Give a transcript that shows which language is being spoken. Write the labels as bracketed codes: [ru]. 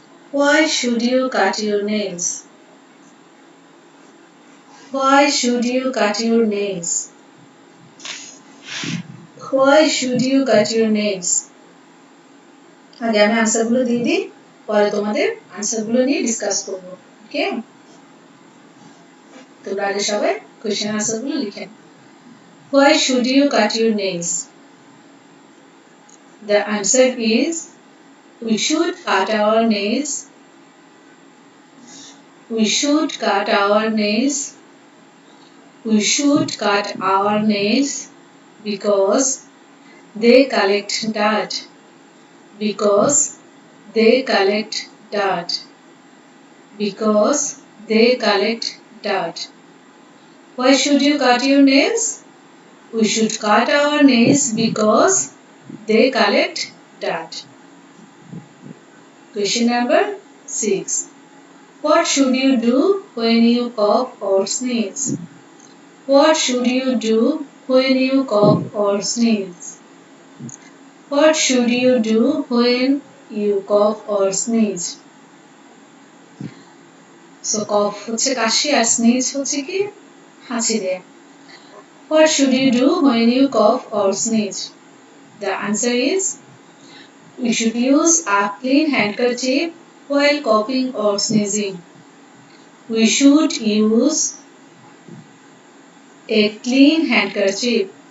[en] Why should you cut your nails? Why should you cut your nails? Why should you cut your nails? [bn] আগে আমি আনসারগুলো দিয়ে দিই, পরে তোমাদের আনসারগুলো নিয়ে ডিসকাস করব। ওকে, তোমরা আগে সবাই কোশ্চেন আনসারগুলো লিখেন। [en] Why should you cut your nails? The answer is we should cut our nails. We should cut our nails. We should cut our nails because they collect dirt. Because they collect dirt. Because they collect dirt. Why should you cut your nails? We should cut our nails because they collect dirt. Question number 6. What should you do when you cough or sneeze? What should you do when you cough or sneeze? What should you do when you cough or sneeze? [bn] So cough হচ্ছে কাশি আর sneeze হচ্ছে কি হাঁচি দেয়া। [en] What should you do when you cough or sneeze? The answer is we should use a clean handkerchief while coughing or sneezing. We should use a clean handkerchief.